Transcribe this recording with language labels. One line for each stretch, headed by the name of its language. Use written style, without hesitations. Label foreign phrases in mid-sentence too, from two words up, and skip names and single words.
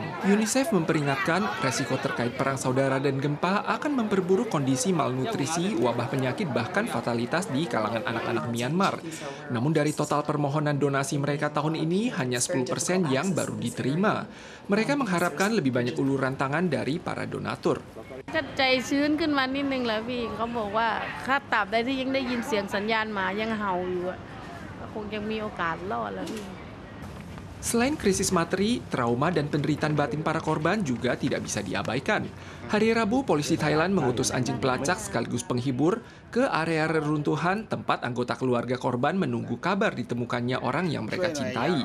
Indonesian: UNICEF memperingatkan resiko terkait perang saudara dan gempa akan memperburuk kondisi malnutrisi, wabah penyakit, bahkan fatalitas di kalangan anak-anak Myanmar. Namun dari total permohonan donasi mereka tahun ini, hanya 10% yang baru diterima. Mereka mengharapkan lebih banyak uluran tangan dari para donatur.
Thai: ก็ใจชื้นขึ้นมานิดนึงแหละพี่เขาบอกว่าถ้าตราบใดที่ยังได้ยินเสียงสัญญาณหมายังเห่าอยู่ก็คงยังมีโอกาสรอดแล้วพี่
Indonesian: Selain krisis materi, trauma dan penderitaan batin para korban juga tidak bisa diabaikan. Hari Rabu, polisi Thailand mengutus anjing pelacak sekaligus penghibur ke area reruntuhan tempat anggota keluarga korban menunggu kabar ditemukannya orang yang mereka cintai.